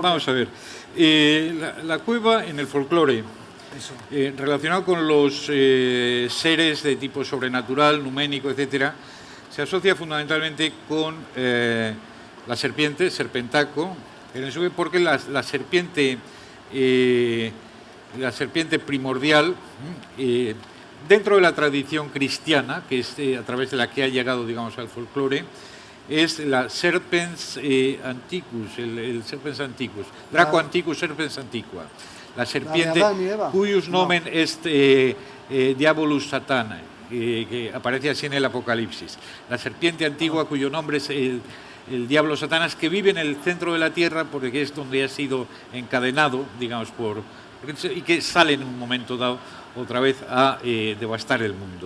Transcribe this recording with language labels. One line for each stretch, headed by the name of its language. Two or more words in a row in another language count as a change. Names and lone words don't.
Spanish: Vamos a ver. La cueva en el folclore, relacionado con los seres de tipo sobrenatural, numénico, etcétera, se asocia fundamentalmente con la serpiente, serpentaco, porque la serpiente primordial, dentro de la tradición cristiana, que es a través de la que ha llegado, digamos, al folclore, es la
Latin: Serpens Antiquus,
Spanish: el
Latin: Serpens Antiquus, Draco Antiquus Serpens Antiqua,
Spanish: la serpiente
Latin: cuyus nomen est Diabolus Satana,
Spanish: que aparece así en el Apocalipsis. La serpiente antigua cuyo nombre es el diablo Satanás, que vive en el centro de la tierra porque es donde ha sido encadenado, digamos, y que sale en un momento dado otra vez a devastar el mundo.